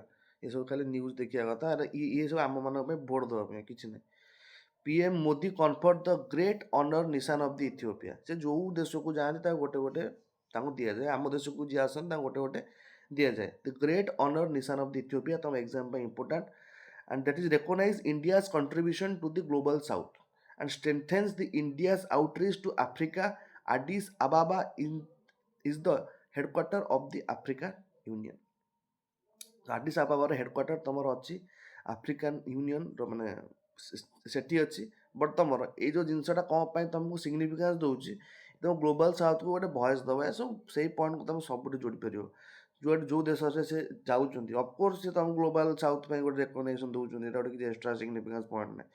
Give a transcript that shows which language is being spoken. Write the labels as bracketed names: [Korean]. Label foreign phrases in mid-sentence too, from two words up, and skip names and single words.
[Odia] ଏସବୁ ଖାଲି ନ୍ୟୁଜ୍ ଦେଖିବା କଥା, ଇଏ ସବୁ ଆମମାନଙ୍କ ପାଇଁ ଭୋଟ ଦେବା ପାଇଁ କିଛି ନାହିଁ। [English] PM Modi conferred the great honour Nishan of the Ethiopia. [Odia] ସେ ଯେଉଁ ଦେଶକୁ ଯାଆନ୍ତି ତାକୁ ଗୋଟେ ଗୋଟେ ତାଙ୍କୁ ଦିଆଯାଏ, ଆମ ଦେଶକୁ ଯିଏ ଆସନ୍ତି ତାଙ୍କୁ ଗୋଟେ ଗୋଟେ ଦିଆଯାଏ। ଦ ଗ୍ରେଟ୍ ଅନର ନିଶାନ ଅଫ୍ ଦି ଇଥିଓପିଆ ତମ ଏକ୍ଜାମ୍ ପାଇଁ ଇମ୍ପୋର୍ଟାଣ୍ଟ, [English] and that is recognize India's contribution to the global south and strengthens the India's outreach to Africa. Addis Ababa is the headquarter of the African Union. [Odia] ଆଡିସ୍ ଆବାବାର ହେଡ଼କ୍ୱାର୍ଟର ତମର ଅଛି ଆଫ୍ରିକାନ୍ ୟୁନିୟନର, ମାନେ ସେଠି ଅଛି। ବଟ୍ ତମର ଏଇ ଯେଉଁ ଜିନିଷଟା କ'ଣ ପାଇଁ ତମକୁ ସିଗ୍ନିଫିକାନ୍ସ ଦେଉଛି, ତମ [English] global south [Odia] ଗୋଟେ ଭଏସ୍ ଦେବ, ଏସବୁ ସେଇ ପଏଣ୍ଟକୁ ତମେ ସବୁଠି ଯୋଡ଼ିପାରିବ। ଯେଉଁ ଦେଶରେ ସେ ଯାଉଛନ୍ତି, ଅଫକୋର୍ସ ସେ ତମ [English] global south [Odia] ପାଇଁ ଗୋଟେ ରେକଗ୍ନେସନ୍ ଦେଉଛନ୍ତି, ଏଇଟା ଗୋଟେ କିଛି [English] extra significance point [Odia] ନାହିଁ।